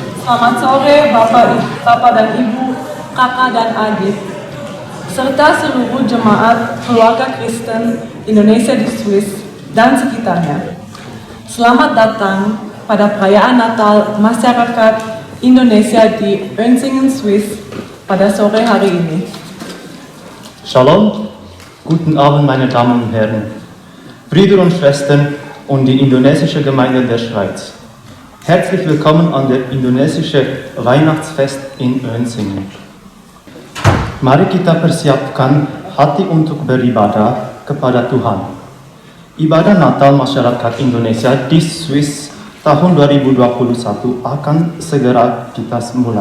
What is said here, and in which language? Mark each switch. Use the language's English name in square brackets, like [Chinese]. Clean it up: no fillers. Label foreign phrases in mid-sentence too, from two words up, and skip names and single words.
[Indonesian] Selamat sore Bapak dan Ibu, kakak dan adik, serta seluruh jemaat keluarga Kristen Indonesia di Swiss dan sekitarnya. Selamat datang pada perayaan Natal masyarakat Indonesia di Oenzingen, Swiss pada sore hari ini. Shalom, [German] guten Abend meine Damen und Herren, Brüder und Schwestern und die indonesische Gemeinde der Schweiz. Herzlich willkommen an der indonesische Weihnachtsfest in Oenzingen. [Indonesian] Mari kita persiapkan hati untuk beribadah kepada Tuhan. Ibadah Natal masyarakat Indonesia di Swiss tahun 2021 akan segera kita mulai.